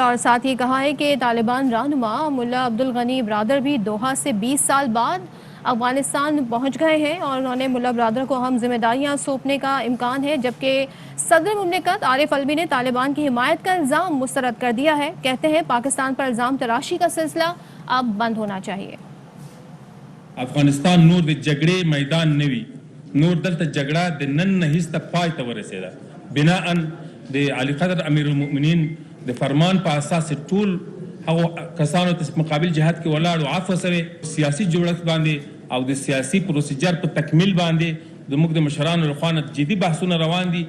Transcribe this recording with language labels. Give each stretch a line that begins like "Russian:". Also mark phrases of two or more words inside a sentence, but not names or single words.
Urdu: اور ساتھ ہی کہا ہے کہ طالبان رہنما ملا عبدالغنی برادر بھی دوحہ سے 20 سال بعد افغانستان پہنچ گئے ہیں اور انہوں نے ملا برادر کو اہم ذمہ داریاں سونپنے کا امکان ہے. جبکہ صدر مملکت عارف الوی نے طالبان کی حمایت کا الزام مسترد کر دیا ہے. کہتے ہیں پاکستان پر الزام تراشی کا سلسلہ اب بند ہونا چاہیے.
Pashto: افغانستان نور د جګړې میدان نوي، نور دلته جګړه د نن نه هیڅ ته پای ته ورسېده. بناء د علي قدر امیر المؤمنین د فرمان په اساس ټول هغو کسانو ته مقابل جهاد کې ولاړ او عفو سره سیاسي جوړښت باندې او د سیاسي پروسیجر په تکمیل باندې زموږ د مشرانو لخوا نه جدي بحثونه روان دي.